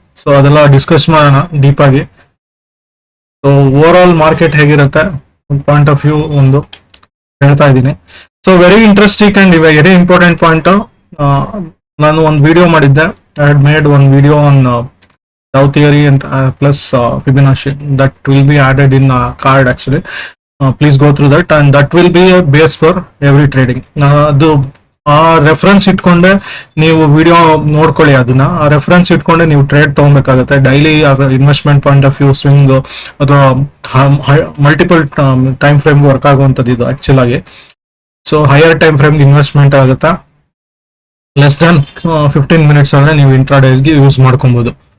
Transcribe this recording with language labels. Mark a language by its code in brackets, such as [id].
[kn] So ಅದೆಲ್ಲ discuss ಮಾಡೋಣ deep ಆಗಿ. ಸೊ ಓವರ್ ಆಲ್ ಮಾರ್ಕೆಟ್ ಹೇಗಿರುತ್ತೆ ಪಾಯಿಂಟ್ ಆಫ್ ವ್ಯೂ ಒಂದು ಹೇಳ್ತಾ ಇದ್ದೀನಿ. So very interesting and very important point. ನಾನು ಒಂದು ವಿಡಿಯೋ ಮಾಡಿದ್ದೆ, [en] I had made one video on Dow theory and plus Fibonacci. That will be added in card actually. Please go through that, and that will be a base for every trading. [kn] ಅದು ಆ reference ಇಟ್ಕೊಂಡೆ ನೀವು video ನೋಡ್ಕೊಳ್ಳಿ. ಅದನ್ನ ಆ reference ಇಟ್ಕೊಂಡೆ ನೀವು trade ತಗೊಬೇಕಾಗುತ್ತೆ. Daily investment point of view, swing ಅಥವಾ ಮಲ್ಟಿಪಲ್ ಟೈಮ್ ಫ್ರೇಮ್ ವರ್ಕ್ ಆಗುವಂಥದ್ದು ಇದು ಆಕ್ಚುಲ್ ಆಗಿ. So higher time frame investment ಆಗುತ್ತೆ. ಲೆಸ್ ದನ್ 15 ಮಿನಿಟ್ಸ್ ಅಂದ್ರೆ ನೀವು ಇಂಟ್ರಾಡೇಗೆ ಯೂಸ್ ಮಾಡ್ಕೊಬಹುದು.